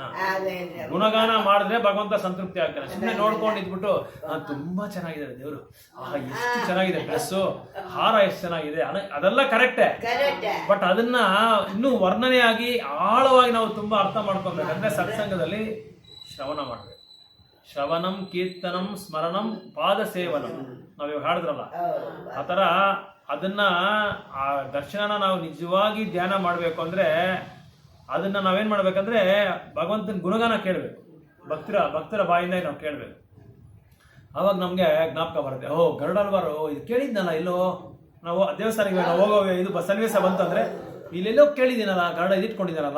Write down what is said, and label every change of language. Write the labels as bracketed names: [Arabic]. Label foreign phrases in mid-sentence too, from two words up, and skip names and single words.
[Kannada] ಗುಣಗಾನ ಮಾಡಿದ್ರೆ ಭಗವಂತ ಸಂತೃಪ್ತಿ ಆಗ್ತಾನೆ. ಸುಮ್ಮನೆ ನೋಡ್ಕೊಂಡು ಇದ್ಬಿಟ್ಟು ತುಂಬಾ ಚೆನ್ನಾಗಿದೆ ದೇವರು, ಎಷ್ಟು ಚೆನ್ನಾಗಿದೆ ಡ್ರೆಸ್ಸು, ಹಾರ ಎಷ್ಟು ಚೆನ್ನಾಗಿದೆ, ಅದೆಲ್ಲ ಕರೆಕ್ಟೇ. ಬಟ್ ಅದನ್ನ ಇನ್ನೂ ವರ್ಣನೆಯಾಗಿ ಆಳವಾಗಿ ನಾವು ತುಂಬಾ ಅರ್ಥ ಮಾಡ್ಕೊಬೇಕಂದ್ರೆ ಸತ್ಸಂಗದಲ್ಲಿ ಶ್ರವಣ ಮಾಡ್ಬೇಕು. [Sanskrit] ಶ್ರವಣಂ ಕೀರ್ತನಂ ಸ್ಮರಣಂ ಪಾದ ಸೇವನಂ [Kannada] ನಾವಿವಾಗ ಹಾಡಿದ್ರಲ್ಲ, ಆ ಥರ ಅದನ್ನ ಆ ದರ್ಶನನ ನಾವು ನಿಜವಾಗಿ ಧ್ಯಾನ ಮಾಡಬೇಕು ಅಂದ್ರೆ ಅದನ್ನ ನಾವೇನ್ ಮಾಡ್ಬೇಕಂದ್ರೆ ಭಗವಂತನ ಗುಣಗಾನ ಕೇಳಬೇಕು, ಭಕ್ತರ ಬಾಯಿಂದ ನಾವು ಕೇಳಬೇಕು. ಅವಾಗ ನಮ್ಗೆ ಜ್ಞಾಪಕ ಬರುತ್ತೆ, ಓ ಗರುಡಲ್ವಾರು ಇದು ಕೇಳಿದ್ನಲ್ಲ, ಎಲ್ಲೋ ನಾವು ದೇವಸ್ಥಾನಕ್ಕೆ ನಾವು ಹೋಗೋ ಇದು ಸನ್ನಿವೇಶ ಬಂತಂದ್ರೆ ಇಲ್ಲೆಲ್ಲೋ ಕೇಳಿದ್ದೀನಲ್ಲ, ಗರುಡ ಇದಿಟ್ಕೊಂಡಿದ್ದಾರಲ್ಲ.